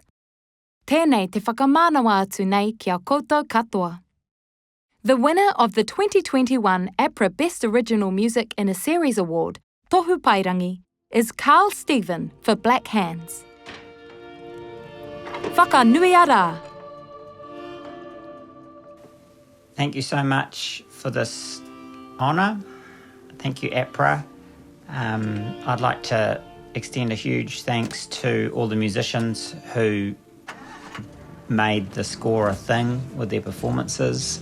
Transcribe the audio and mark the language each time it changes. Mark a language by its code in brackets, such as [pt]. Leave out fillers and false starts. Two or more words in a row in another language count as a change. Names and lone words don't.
[mi] Tēnei te whakamānawa atu nei kia koutou katoa. [en] The winner of the 2021 APRA Best Original Music in a Series Award, Tohu Paerangi, is Carl Stephen for Black Hands. [mi] Whakanui ara! [en] Thank you so much for this honour. Thank you, APRA. I'd like to extend a huge thanks to all the musicians who made the score a thing with their performances.